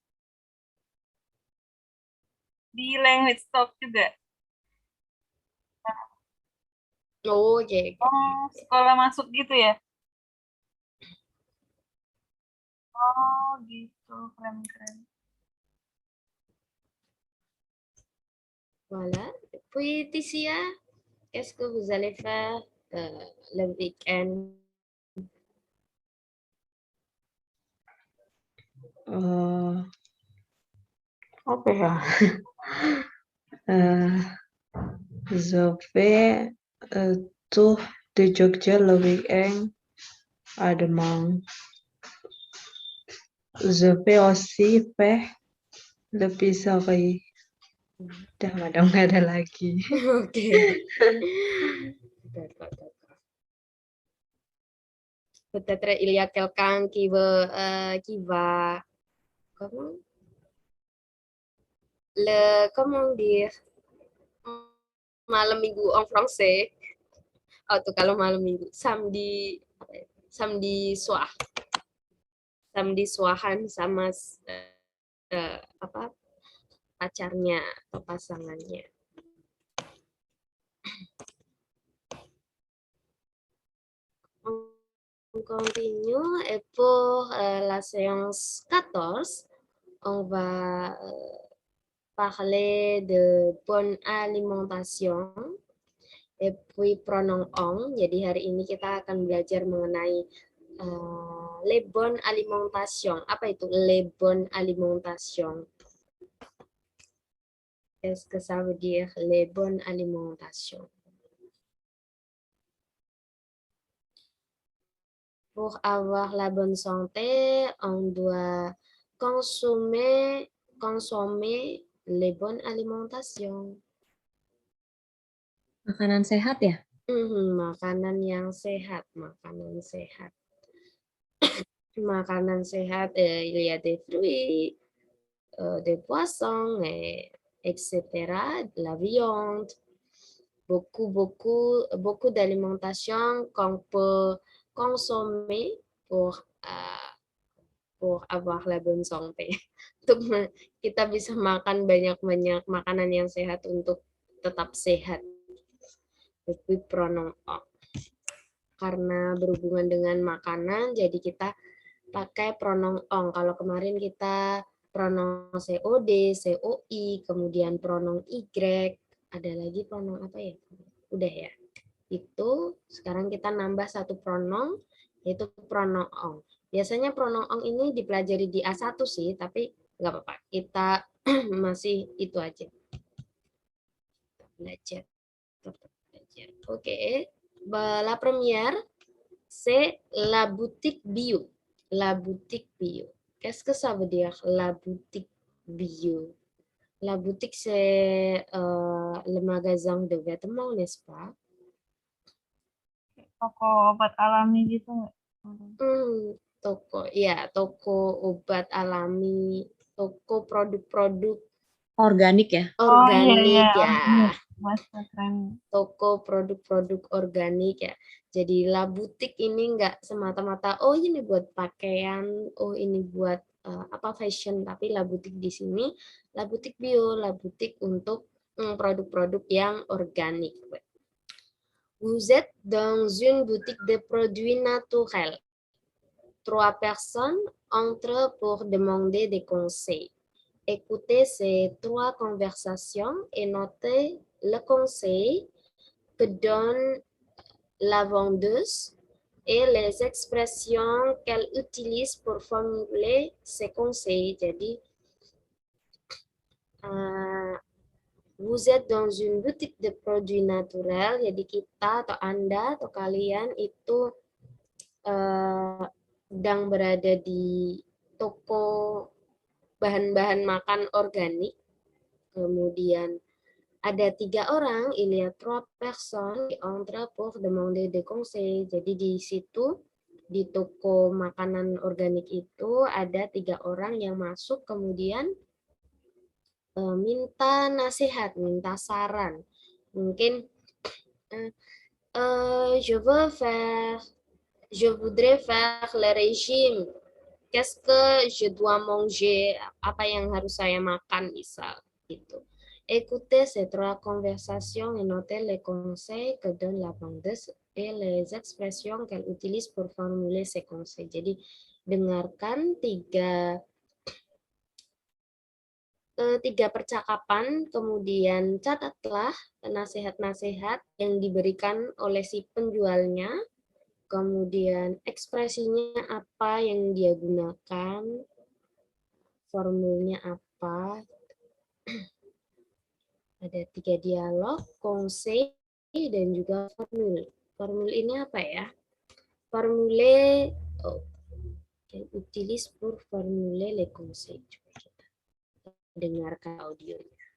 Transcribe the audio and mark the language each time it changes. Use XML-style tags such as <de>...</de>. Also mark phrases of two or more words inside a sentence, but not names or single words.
<id>Di</id> <en>language talk</en> <id>juga. Oh, oke, oke. Oh, sekolah masuk gitu ya? Oh, gitu. Keren-keren.</id> <fr>Voilà. Puis, Ticia, qu'est-ce que vous allez faire le week-end?</fr> <id>Apa ya?</id> <fr>Je vais</fr> <id>tuh di</id> <fr>Jogja le week-end à demain. Je vais aussi faire le pizzeria.</fr> <id>Udah madam nggak ada lagi. Oke.</id> <fr>D'accord, d'accord. Peut-être il y a quelqu'un qui va, comment dire,</fr> <id>malam minggu</id> <fr>en français.</fr> <id>Oh, tuh kalau malam minggu,</id> <fr>samedi, samedi soir. Samedi soiran</fr> <id>sama pacarnya atau pasangannya.</id> <fr>On continue et pour la séance 14, on va parler de bonne alimentation et puis pronom on.</fr> <id>Jadi hari ini kita akan belajar mengenai</id> <fr>les bonnes alimentation.</fr> <id>Apa itu</id> <fr>les bonnes alimentation? Qu'est-ce que ça veut dire les bonnes alimentation? Pour avoir la bonne santé, on doit consommer les bonnes alimentation.</fr> <id>Makanan sehat ya? Makanan yang sehat, makanan sehat. Makanan sehat,</id> <fr>il y a des fruits, des poissons, etc., de la viande, beaucoup d'alimentation qu'on peut consommer pour avoir la bonne santé.</fr> <id>Untuk kita bisa makan banyak-banyak makanan yang sehat untuk tetap sehat. Tapi</id> <fr>pronom on.</fr> <id>Karena berhubungan dengan makanan, jadi kita pakai</id> <fr>pronom on.</fr> <id>Kalau kemarin kita</id> <fr>pronom COD, COI,</fr> <id>kemudian</id> <fr>pronom Y,</fr> <id>ada lagi pronom apa ya? Udah ya. Itu sekarang kita nambah satu pronom, yaitu</id> <fr>pronom on.</fr> <id>Biasanya</id> <fr>pronom on</fr> <id>ini dipelajari di A1 sih, tapi nggak apa-apa. Kita masih itu aja. Belajar. Oke.</id> <fr>La première, c'est la boutique bio. La boutique bio. Qu'est-ce que ça veut dire, la boutique bio? La boutique, c'est le magasin de vêtements, n'est-ce pas?</fr> <id>Toko obat alami gitu nggak? Toko obat alami, toko produk-produk Organik ya? organik ya. Bahasa keren. Toko produk-produk organik ya. Jadi</id> <fr>la boutique</fr> <id>ini nggak semata-mata oh ini buat pakaian, oh ini buat fashion, tapi la boutique di sini</id> <fr>la boutique bio, la boutique</fr> <id>untuk produk-produk yang organik.</id> <fr>Vous êtes dans une boutique de produits naturels. 3 personnes entrent pour demander des conseils. Écoutez ces 3 conversations et notez le conseil que donne la vendeuse et les expressions qu'elle utilise pour formuler ses conseils. Jadi, vous êtes dans une boutique de produits naturels.</fr> <id>Jadi kita atau Anda atau kalian itu sedang berada di toko bahan-bahan makan organik. Kemudian ada 3 orang,</id> <fr>il y a 3 personnes qui entrent pour demander des conseils.</fr> <id>Jadi di situ di toko makanan organik itu ada 3 orang yang masuk kemudian minta nasihat, minta saran.</id> <fr>Mungkin je voudrais faire le régime. Qu'est-ce que je dois manger?</fr> <id>Apa yang harus saya makan misal gitu.</id> <fr>Écoutez ces 3 conversations et notez les conseils que donne la vendeuse et les expressions qu'elle utilise pour formuler ses conseils.</fr> <id>Jadi dengarkan tiga percakapan, kemudian catatlah nasihat-nasihat yang diberikan oleh si penjualnya, kemudian ekspresinya apa yang dia gunakan, formulnya apa. Ada 3 dialog, conseil, dan juga formule. Formule ini apa ya?</id> <fr>Formule, utilise pour formuler les conseils.</fr> <id>Dengarkan audionya.</id>